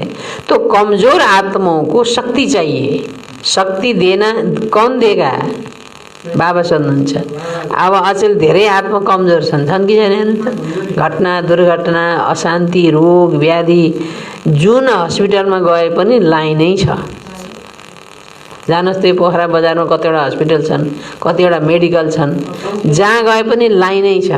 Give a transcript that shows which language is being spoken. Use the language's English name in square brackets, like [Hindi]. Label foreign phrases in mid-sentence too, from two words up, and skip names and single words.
[Hindi] तो कमजोर आत्माओं को शक्ति चाहिए। शक्ति देना कौन देगा? बाबा सोध्नुहुन्छ। [Nepali] अब अचेल धेरै आत्मा कमजोर छन् कि छैनन्? घटना, दुर्घटना, अशान्ति, रोग, व्याधि, जुन हस्पिटलमा गए पनि लाइनै छ। जानुहोस्, त्यो पोखरा बजारमा कतिवटा हस्पिटल छन्, कतिवटा मेडिकल छन्, जहाँ गए पनि लाइनै छ।